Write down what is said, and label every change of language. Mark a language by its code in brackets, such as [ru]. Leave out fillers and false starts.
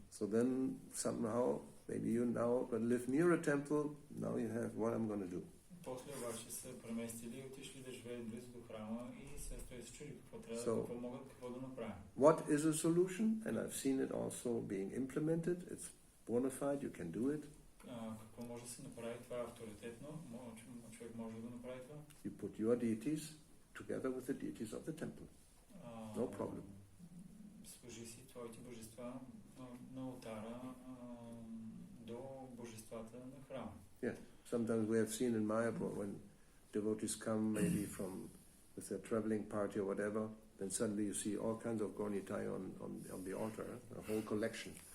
[en] So then somehow, maybe you now live near a temple, now you have what I'm going to do. [bg] После обаче са преместили и отишли да живеят близо до храма и се чуди какво трябва, какво да направят. [en] What is a solution? And I've seen it also being implemented. It's bona fide, you can do it. [bg] Какво може да се направи? Това е авторитетно. човек може да го направи това. [en] You put your deities together with the deities of the temple. No problem. [bg] Служи си твоите божества на алтара до божествата на храма. [en] Yeah, sometimes we have seen in Mayapur when devotees come maybe from with their traveling party or whatever, then suddenly you see all kinds of gornitai on the altar, a whole collection.